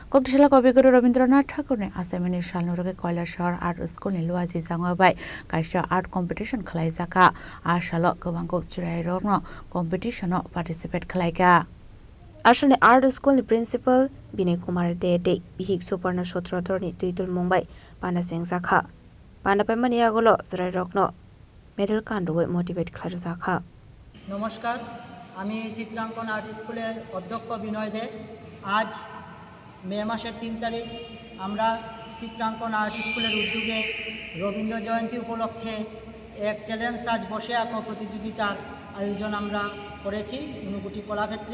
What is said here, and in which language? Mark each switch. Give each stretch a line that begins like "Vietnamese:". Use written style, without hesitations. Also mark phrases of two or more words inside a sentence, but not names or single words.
Kok Borok: কক্সবাজার কবিগুরু রবীন্দ্রনাথ ঠাকুরनि आसामनि सालनुरगे কৈলাসহর आर्ट स्कुलनि लुवाजि जांगबाय कायसा
English: art competition
Kok Borok: खालायजाखा आसाल गोबां कक्सबाजारनो कम्पिटिशनाव पार्टिसिपेट खालायगा আসলে आर्ट स्कुलनि प्रिन्सिपाल बिनय कुमार दे बिहिक सुपर्ण सत्रधरनि दुइतुल मुंबाइ पाना जेंजाखा पाना पाइमानि आगोलो जराय रत्न मेडल कान्डुवे मोटिवेट खालायजाखा।
Bangla: नमस्कार, আমি চিত্রাঙ্কন আর্ট স্কুলের অধ্যক্ষ বিনয় দে। আজ মে মাসের 3 তারিখ আমরা চিত্রাঙ্কন আর্ট স্কুলের উদ্যোগে রবীন্দ্র জয়ন্তী উপলক্ষে এক
English: talent search
Bangla: বসে আঁকো প্রতিযোগিতার আয়োজন আমরা করেছি ঊনকোটি কলাক্ষেত্রে।